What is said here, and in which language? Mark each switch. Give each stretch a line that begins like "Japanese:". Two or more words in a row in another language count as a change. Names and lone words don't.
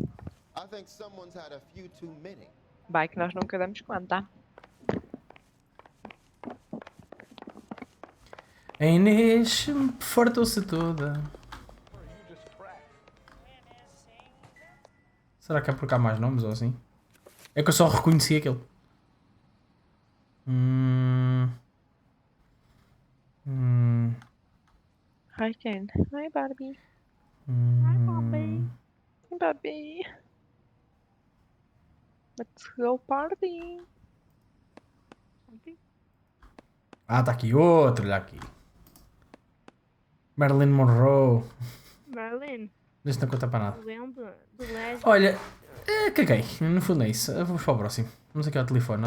Portuguese: Vai que nós nunca damos conta. A Inês fartou-se toda. Será que é por cá mais nomes ou assim? É que eu só reconheci aquele.
English: Hi, Ken. Hi, Barbie. Hi, Bobby. Hi, Barbie. Let's go party.
Portuguese: Ah, tá aqui outro, olha aqui. Marilyn Monroe. Merlin. Isto não conta para nada. Lembra do Legend? Olha, caguei. No fundo é isso. Vamos para o próximo. Vamos aqui ao telefone.